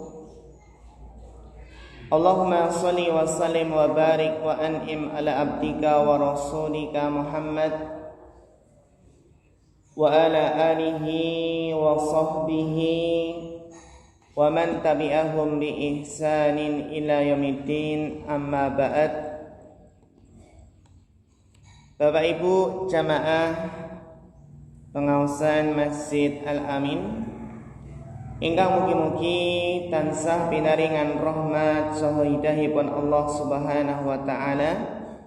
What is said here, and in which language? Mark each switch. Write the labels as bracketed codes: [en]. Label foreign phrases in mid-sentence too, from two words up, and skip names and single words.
[ar] اللهم صل وسلم وبارك وأنعم على عبدك ورسولك محمد وعلى آله وصحبه ومن تبعهم بإحسان إلى يوم الدين، أما بعد. [jv] Bapak Ibu jamaah pengaosan Masjid Al-Amin ingkang mugi-mugi tansah pinaringan rahmat saha hidayahipun Allah [ar] سبحانه وتعالى.